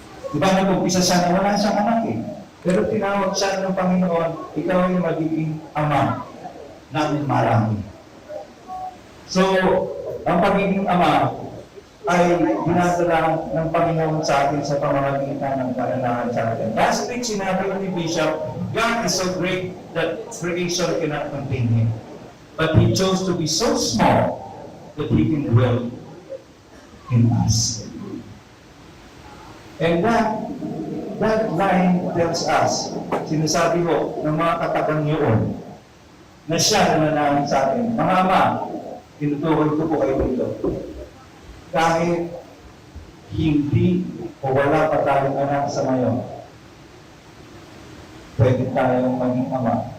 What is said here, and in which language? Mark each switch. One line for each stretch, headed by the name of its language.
Filipino: Diba nag-umpisa siya na wala siyang anak eh. Pero tinawag siya ng Panginoon, ikaw yung magiging ama ng marami. So, ang pagiging ama ay dinadala ng Panginoon sa atin sa pamamagitan ng pananahan sa atin.
English: Last week,
Filipino: sinabi ni Bishop,
English: God is so great that creation cannot contain Him. But He chose to be so small that He can dwell in us. And that line tells us,
Filipino: sinasabi ko ng mga katagang yun, na siya na nananahin sa atin. Mga ama, tinutukoy ko po kayo dito. Kahit hindi o wala pa tayong anak sa ngayon, pwede tayong maging ama.